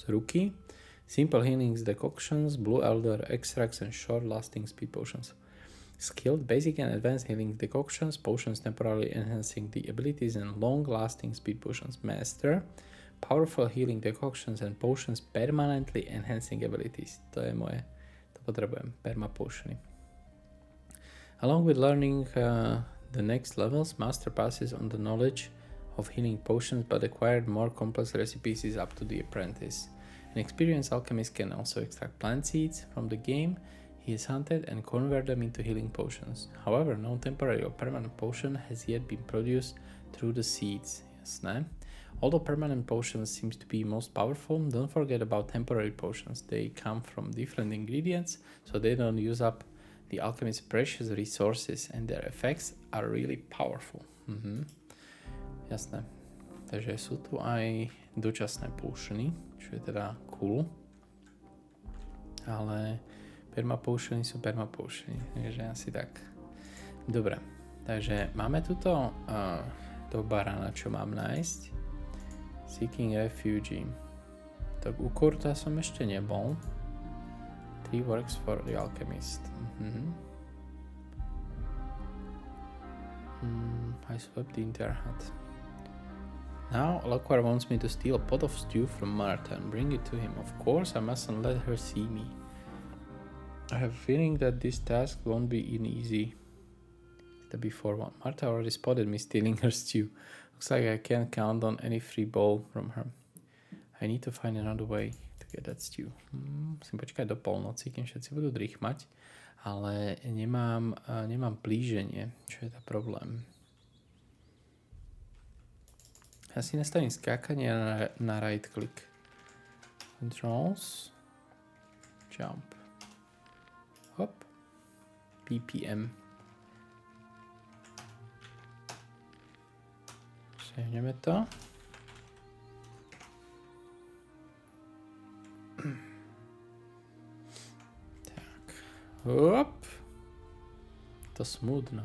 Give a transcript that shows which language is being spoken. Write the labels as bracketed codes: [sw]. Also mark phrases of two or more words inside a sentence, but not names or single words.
[en] Rookie, simple healings decoctions, blue elder extracts, and short-lasting speed potions. Skilled, basic and advanced healing decoctions, potions temporarily enhancing the abilities, and long-lasting speed potions. Master, powerful healing decoctions and potions permanently enhancing abilities. [sk] To je moje. To potrebujem. Perma potiony. [en] Along with learning the next levels, master passes on the knowledge of healing potions, but acquired more complex recipes is up to the apprentice. An experienced alchemist can also extract plant seeds from the game he is hunted and convert them into healing potions. However, no temporary or permanent potion has yet been produced through the seeds. [sk] Jasné. [en] Although permanent potions seems to be most powerful, don't forget about temporary potions. They come from different ingredients, so they don't use up the alchemist's precious resources, and their effects are really powerful. [sk] Jasné. Takže sú tu aj dočasné potiony, čo je teda cool. Ale perma potiony sú perma potiony, takže asi tak. Dobre, takže máme tuto toho barana, čo mám nájsť. Seeking Refuge. Tak u Kurta som ešte nebol. [en] 3 works for the alchemist. I swept the entire hut. Now Laquar wants me to steal a pot of stew from Martha and bring it to him. Of course, I mustn't let her see me. I have a feeling that this task won't be easy. The before one. Martha already spotted me stealing her stew. Looks like I can't count on any free bowl from her. I need to find another way to get that stew. [sk] Musím počkať do polnoci, kým všetci budú dríchmať, ale nemám blíženie, čo je to problém. Ja si nastavím skákanie na [en] right click. Controls. Jump. [sk] Hop. BPM. Sehneme to. Tak. Hop. To smutno.